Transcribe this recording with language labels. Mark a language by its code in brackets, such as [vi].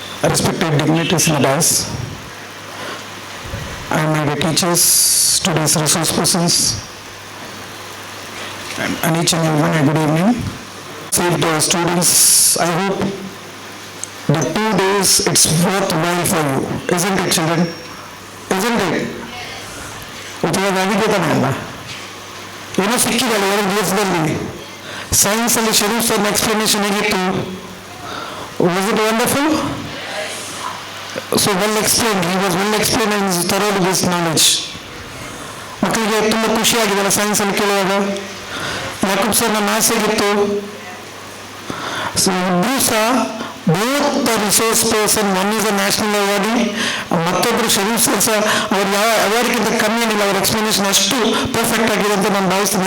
[en] Respected dignitaries in the dais, and my dear teachers, students, resource persons, and each and everyone, a good evening. Said students, I hope the 2 days it's worthwhile for you, isn't it, children? Isn't it? [kn] ಉಪಯೋಗ ತಾನೆಲ್ಲ ಏನೋ ಸಿಕ್ಕಿದಲ್ಲ 2 ದಿವಸದಲ್ಲಿ. ಸೈನ್ಸಲ್ಲಿ ಶರೀಫ್ ಸರ್ನ explanation ಹೇಗಿತ್ತು? [en] Was it wonderful? So well explained, he was well explained and thoroughly this knowledge. [kn] ಮಕ್ಕಳಿಗೆ ತುಂಬ ಖುಷಿಯಾಗಿದೆಯಲ್ಲ ಸೈನ್ಸಲ್ಲಿ ಕೇಳುವಾಗ. ಯಾಕೂಬ್ ಸರ್ನ maths ಹೇಗಿತ್ತು? ಸೊ ಇಬ್ಬರೂ ಸಹ [en] both the resource person, one is a national awardee, [kn] ಮತ್ತೊಬ್ಬರು ಶರೀಫ್ ಸರ್ ಸಹ ಅವ್ರು ಯಾವ ಅವಾರ್ಡ್ಗಿಂತ ಕಮ್ಮಿ ಏನಿಲ್ಲ, ಅವ್ರ ಎಕ್ಸ್ಪ್ಲನೇಷನ್ ಅಷ್ಟು ಪರ್ಫೆಕ್ಟ್ ಆಗಿದೆ ಅಂತ ನಾನು ಭಾವಿಸ್ತೀನಿ.